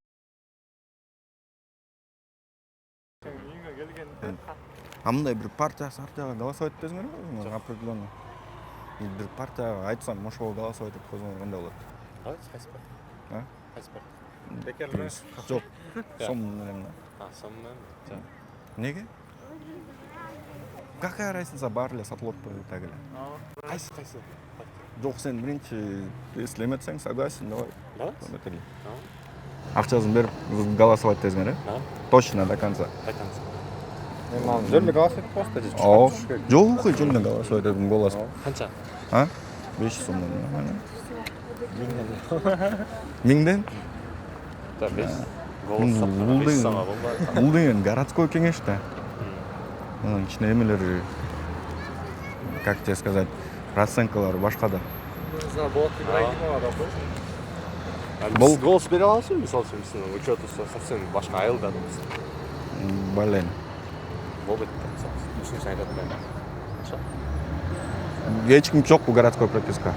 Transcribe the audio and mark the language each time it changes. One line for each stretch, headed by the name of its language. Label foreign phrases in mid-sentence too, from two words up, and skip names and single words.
Kyrgyz: А мындай бир партияга голосовать этесиңерби?
Russian: Определенно.
Kyrgyz: Бир партияга айтсам, ошого голосовать этип койсоңор кандай болот? Давайте кайсы бар? А? Кайсы бар? Бекер Жок. Сом менен. сом менен. Неге?
Russian: Какая разница,
Kyrgyz: бар эле сатылып атпайбы так эле? Кайсы? Жок, сен биринчи если эметсең,
Russian: согласен, давай. Давай.
Kyrgyz: Эметели. Акчасын берип голосовать этесиңер, э?
Russian: Точно до конца. До конца.
Kyrgyz: Жөнүндө
Russian: голосовать просто
Kyrgyz: же. Жок, жөнүндө голосовать этим голос. Канча? А? 500 сомдон. Миңден?
Russian: Да, 5.
Kyrgyz: Голос сатып 5 сомго болбойт. Бул деген городской кеңеш да. Ичине эмелер,
Russian: как тебе сказать,
Kyrgyz: расценкалар башка да. Болот Ибрагимова да Биз голос бере алабызбы? Мисалы үчүн биздин учетубуз совсем башка айылда да.
Russian: Блин.
Kyrgyz: Болбойт да. Ушунча айтат мен. Канча? Эч ким жокпу
Russian: городской прописка.